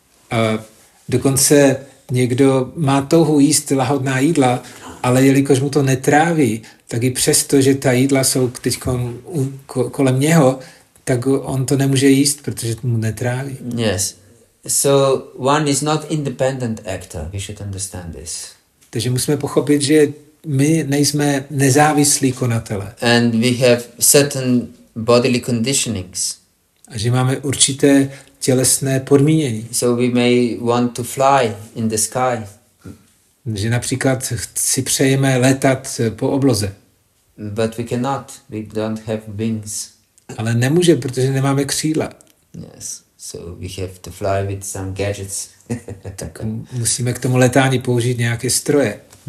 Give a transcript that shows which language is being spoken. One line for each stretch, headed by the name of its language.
Czech: A dokonce někdo má touhu jíst lahodná jídla, ale jelikož mu to netráví, tak i přesto, že ta jídla jsou teď kolem něho, tak on to nemůže jíst, protože mu netráví.
English: Yes. So one is not independent actor. We should understand this.
Czech: Takže musíme pochopit, že my nejsme nezávislí konatele.
English: And we have certain bodily conditionings.
Czech: A že máme určité tělesné podmínění.
English: So we may want to fly in the sky.
Czech: Že například si přejeme letat po obloze.
English: But we cannot. We don't have wings.
Czech: Ale nemůže, protože nemáme křídla.
English: Yes. So we have to fly with some gadgets.
Czech: Tak musíme k tomu letání použít nějaké stroje.